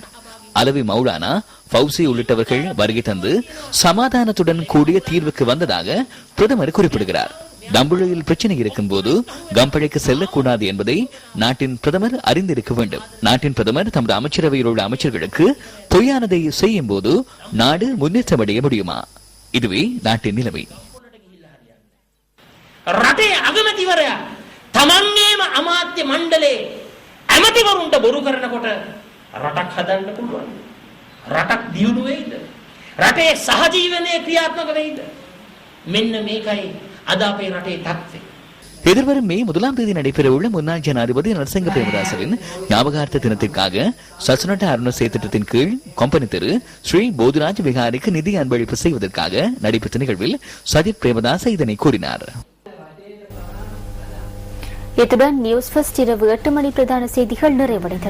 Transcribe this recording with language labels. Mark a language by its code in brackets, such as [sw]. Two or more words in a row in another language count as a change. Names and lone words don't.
[ta] அலவி மௌலானா, ஃபவுசி உள்ளிட்டவர்கள் வருகை தந்து சமாதானத்துடன் கூடிய தீர்வுக்கு வந்ததாக பிரதமர் குறிப்பிடுகிறார். தம்புளையில் பிரச்சனை இருக்கும் போது கம்பளைக்கு செல்லக்கூடாது என்பதை நாட்டின் பிரதமர் அறிந்திருக்க வேண்டும். நாட்டின் பிரதமர் தமது அமைச்சரவையில் உள்ள அமைச்சர்களுக்கு பொய்யானதை செய்யும் போது நாடு முன்னேற்றமடைய முடியுமா? இதுவே நாட்டின் நிலைமை. [si] රටේ අගමැතිවරයා තමන්ගේම අමාත්‍ය මණ්ඩලේ ඇමතිවරුන්ට බොරු කරනකොට රටක් හදන්න පුළුවන්. රටක් දියුණු වෙයිද? රටේ සහජීවනයේ ක්‍රියාත්මක වෙයිද? මෙන්න මේකයි අද අපේ රටේ තත්ත්වය. [ta] எதிர்வரும் மே 1 நடைபெறவுள்ள முன்னாள் ஜனாதிபதி நரசிங்க பிரேமதாசவின் ஞாபகார்த்த தினத்திற்காக சசுனட்ட அருணசே திட்டத்தின் கீழ் கொம்பனி தெரு ஸ்ரீ போதுராஜ் விகாரிக்கு நிதி அன்பளிப்பு செய்வதற்காக நடைபெற்ற நிகழ்வில் சஜித் பிரேமதாச இதனை கூறினார். இத்துடன் நியூஸ் ஃபர்ஸ்ட் இரவு 8 மணி பிரதான செய்திகள் நிறைவடைந்தன.